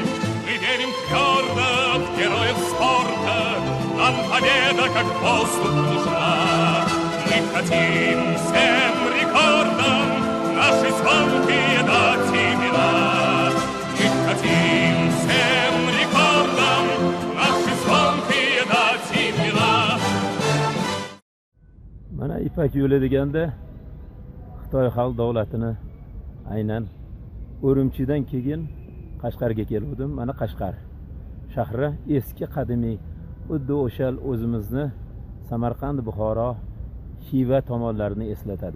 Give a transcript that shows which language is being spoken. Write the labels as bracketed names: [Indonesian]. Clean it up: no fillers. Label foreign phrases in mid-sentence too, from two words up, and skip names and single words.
[Russian] Мы верим твердо в героев спорта, нам победа как воздух нужна. Мы хотим всем рекордам наши звонкие дать имена. Мы хотим всем рекордам наши звонкие dать имена. [Uzbek] Mana Ipak yo'li deganda Xitoy xalq davlatini aynan Urumchidan keyin Qashqarga keldim. Mana Qashqar shahri eski qadimiy xuddi o'sha o'zimizni Samarqand, Buxoro, Xiva tomonlarini eslatadi.